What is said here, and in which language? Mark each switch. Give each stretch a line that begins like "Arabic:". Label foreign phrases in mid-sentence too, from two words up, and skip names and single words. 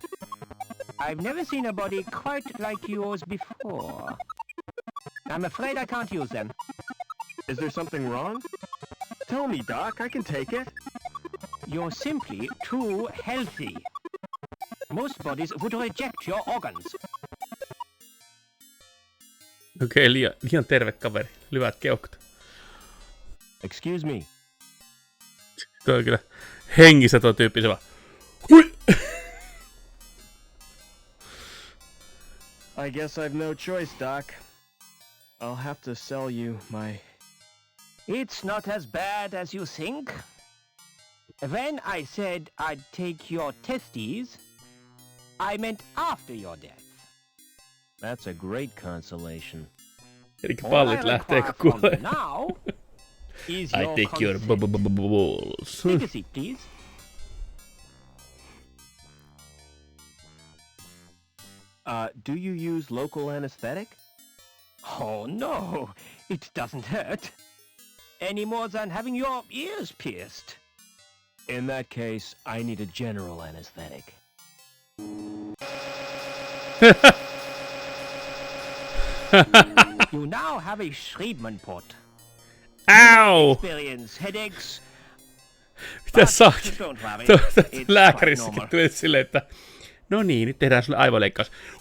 English: I've never seen a body quite like yours before. I'm afraid I can't use them. Is there something wrong? Tell me, Doc. I can take it. You're simply too healthy. Most bodies would reject your organs.
Finnish: Okei, liian terve kaveri. Lyvät keuhkot.
English: Excuse me.
Finnish: Tuo on kyllä hengissä tuo tyyppi se vaan. Hui!
English: I guess I've no choice, Doc. I'll have to sell you my... It's not as bad as you think. When I said I'd take your testes, I meant after your death. That's a great consolation.
Finnish: Elikkä pallit lähtee kun kuolee.
English: Now is I your take your consent. balls. Take a seat, please. Do you use local anesthetic? Oh no, it doesn't hurt. Any more than having your ears pierced. In that case, I need a general anesthetic. You now have a Schriebman port. Ow! Experience headaches.
Finnish: Mitä saakin?
English: Don't worry,
Finnish: Tuosta
English: it's
Finnish: lääkärissäkin
English: quite
Finnish: tuli silleen, että no niin, nyt tehdään sulle aivoleikkaus.